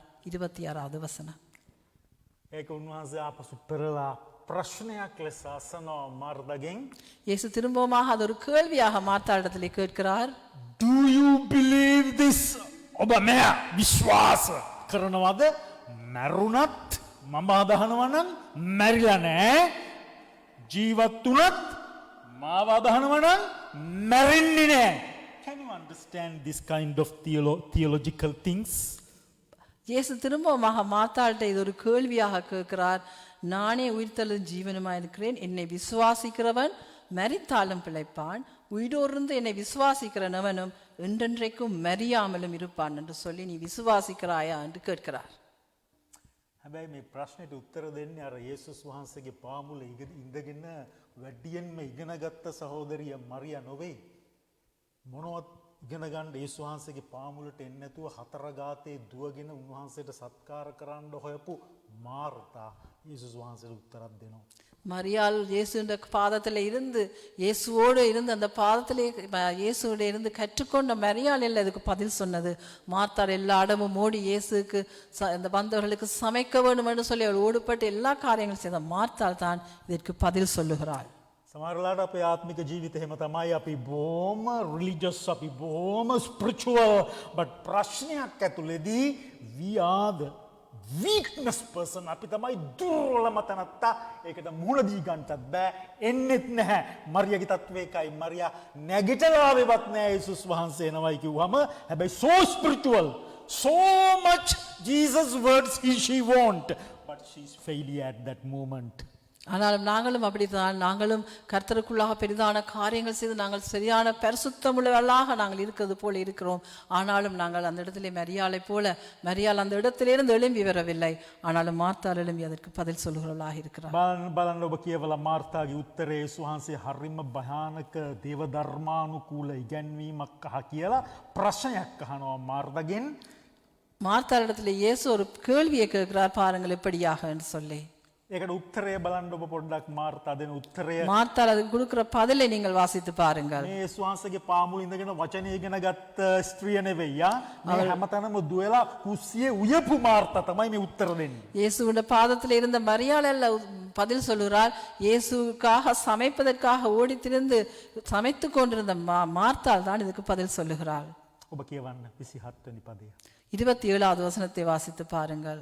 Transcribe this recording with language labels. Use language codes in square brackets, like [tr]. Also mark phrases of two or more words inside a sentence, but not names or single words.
[ta] 26வது வசனம். [si] ඒක උන්වහන්සේ ආපසු පෙරලා ප්‍රශ්නයක් ලෙස අසනවා මාර්තාගෙන්. [ta] இயேசு திரும்பமாக அது ஒரு கேள்வியாக மார்த்தாளிடத்திலே கேட்கிறார். [en] Do you believe this? [si] ඔබ මෙය විශ්වාස කරනවද? මරුණත් මම අදහනවා නම් මැරිලා නැහැ. ජීවත් වුණත් මාව අදහනවා නම් මැරෙන්නේ නැහැ. [en] Can you understand this kind of theological things? [ta] இயேசு திரும்பமாக மார்த்தாள்கிட்ட இது ஒரு கேள்வியாக கேட்கிறார். நானே உயிர்த்தெழும் ஜீவனுமாய் இருக்கிறேன், என்னை விசுவாசிக்கிறவன் மரித்தாலும் பிழைப்பான், உயிரோடு என்னை விசுவாசிக்கிறவனும் என்றென்றைக்கும் மறியாமலும் இருப்பான் என்று சொல்லி நீ விசுவாசிக்கிறாயா என்று கேட்கிறார். [si] හැබැයි මේ ප්‍රශ්නෙට උත්තර දෙන්නේ අර යේසුස් වහන්සේගේ පාමුල ඉඳගෙන වැඩියෙන්ම ඉගෙනගත්ත සහෝදරිය මරියා නොවේ. මොනවත් ඉගෙන ගන්න යේසුස් වහන්සේගේ පාමුලට එන්නේ නැතුව හතර ගාතේ දුවගෙන උන්වහන්සේට සත්කාර කරන්න හොයපු මාර්තා යේසුස් වහන්සේට උත්තරයක් දෙනවා. [ta] மரியாள் இயேசுவின் பாதத்தில் இருந்து இயேசுவோடு இருந்து அந்த பாதத்திலே இயேசுவோடு இருந்து கற்றுக்கொண்ட மரியாள் இல்லை இதுக்கு பதில் சொன்னது. மார்த்தாள் எல்லா இடமும் ஓடி இயேசுக்கு இந்த வந்தவர்களுக்கு சமைக்க வேண்டும் என்று சொல்லி அவள் ஓடுபட்டு எல்லா காரியங்களும் செய்த மார்த்தாள் தான் இதற்கு பதில் சொல்லுகிறாள். [si] සමහරලාට අපේ ආත්මික ජීවිතය එහෙම තමයි. අපි බොහොම රිලිජියස්, අපි බොහොම ස්පිරිචුවල්, but ප්‍රශ්නයක් ඇතුළේදී [en] we are the weakness person. [si] අපි තමයි දුර්වලම තැනත්තා. ඒකට මුහුණ දී ගන්නත් බෑ, එන්නෙත් නැහැ. මරියාගේ තත්ත්වය එකයි. මරියා නැගිටලා ආවෙවත් නැහැ යේසුස් වහන්සේ එනවයි කිව්වම. [en] හැබැයි so spiritual, so much Jesus words she want, but she's failure at that moment. [ta] ஆனாலும் நாங்களும் அப்படித்தான். நாங்களும் கர்த்தருக்குள்ளாக பெரிதான காரியங்கள் செய்து நாங்கள் சரியான பரிசுத்தமுள்ளவர்களாக நாங்கள் இருக்கிறது போல இருக்கிறோம். ஆனாலும் நாங்கள் அந்த இடத்திலே மரியாளை போல மரியாள் அந்த இடத்திலிருந்து எழும்பி வரவில்லை. ஆனாலும் மார்த்தாள் எழும்பி அதற்கு பதில் சொல்லுகிறவர்களாக இருக்கிறார். [si] බලන්න ඔබ කියවලා මාර්තාගේ උත්තරේ යේසුස් වහන්සේ හරිම භයානක දේව ධර්මානුකූල ඉගැන්වීමක් අහ කියලා ප්‍රශ්නයක් අහනවා මාර්තාගෙන්. [ta] மார்த்தாளிடத்தில் இயேசு ஒரு கேள்வியை கேட்கிறார், பாருங்கள் எப்படியாக என்று சொல்லி. [si] ඒකට උත්තරය බලන්න ඔබ පොඩ්ඩක් මාර්තා දෙන උත්තරය [ta] மார்த்தாள் அதுக்கு கொடுக்கிற பதிலை நீங்கள் வாசித்து பாருங்கள். [si] මේ යේසුස් වහන්සේගේ පාමුල ඉඳගෙන වචනේ ඉගෙන ගත්ත ස්ත්‍රිය නෙවෙයියා. මේ හැමතැනම දුවලා කුස්සියේ උයපු මාර්තා තමයි මේ උත්තර දෙන්නේ. [ta] இயேசுவோட பாதத்தில் இருந்த மரியாள் அல்ல பதில் சொல்லுகிறார். இயேசுக்காக சமைப்பதற்காக ஓடி திரிந்து சமைத்து கொண்டிருந்த மார்த்தாள் தான் இதுக்கு பதில் சொல்லுகிறாள். [si] ඔබ කියවන්න 27 වෙනි පදය. [ta] 27வது வசனத்தை வாசித்து பாருங்கள்.